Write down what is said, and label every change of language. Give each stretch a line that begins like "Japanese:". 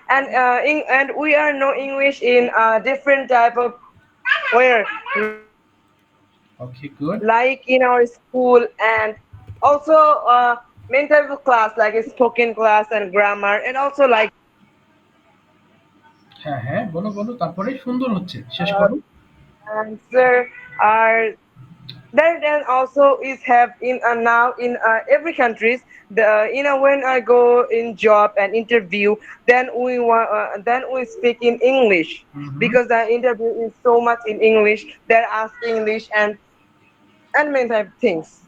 English: And we are know English in different type of where, okay, good. like in our school, and also main type of class like a spoken class and grammar, and also like
Bangla: হ্যাঁ হ্যাঁ, বলো বলো, তারপরে সুন্দর হচ্ছে, শেষ uh, করো।
English: answer are there. Then also is have in now in every countries, the when I go in job and interview, then we speak in English, hmm. because the interview is so much in English. They're ask English, and many type of things.